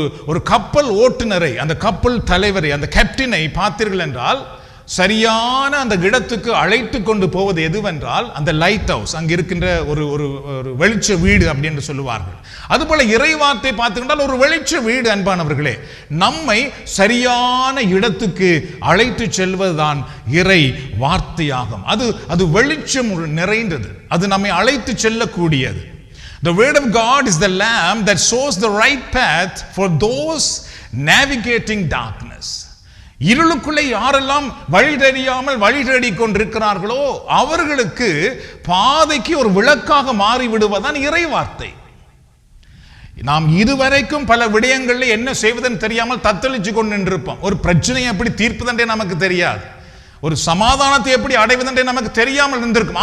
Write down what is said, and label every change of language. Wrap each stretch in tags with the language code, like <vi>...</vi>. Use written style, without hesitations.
<ta>ஒரு கப்பல் ஓட்டுநரை, அந்த கப்பல் தலைவரை, அந்த கேப்டனை பார்த்தீர்கள் என்றால் சரியான அந்த இடத்துக்கு அழைத்து கொண்டு போவது எதுவென்றால் அந்த லைட் ஹவுஸ், அங்க இருக்கின்ற ஒரு வெளிச்ச வீடு அப்படின்னு சொல்லுவார்கள். அதுபோல இறை வார்த்தை பார்த்துக்கிட்டால் ஒரு வெளிச்ச வீடு. அன்பானவர்களே, நம்மை சரியான இடத்துக்கு அழைத்து செல்வதுதான் இறை வார்த்தையாகும். அது வெளிச்சம் நிறைந்தது, அது நம்மை அழைத்து செல்லக்கூடியது.</ta> <en>The word of God is the lamp that shows the right path for those navigating darkness.</en> <ta>இருளுக்குள்ளே யாரெல்லாம் வழி தெரியாமல் வழி தேடிக் கொண்டிருக்கிறார்களோ அவர்களுக்கு பாதைக்கு ஒரு விளக்காக மாறிவிடுவதுதான் இறை வார்த்தை. நாம் இதுவரைக்கும் பல விடயங்களில் என்ன செய்வதுன்னு தெரியாமல் தத்தளிச்சு கொண்டு நின்றிருப்போம். ஒரு பிரச்சனையை எப்படி தீர்ப்பதென்றே நமக்கு தெரியாது, ஒரு சமாதானத்தை எப்படி அடைவதென்றே நமக்கு தெரியாமல் இருந்திருக்கும்.</ta>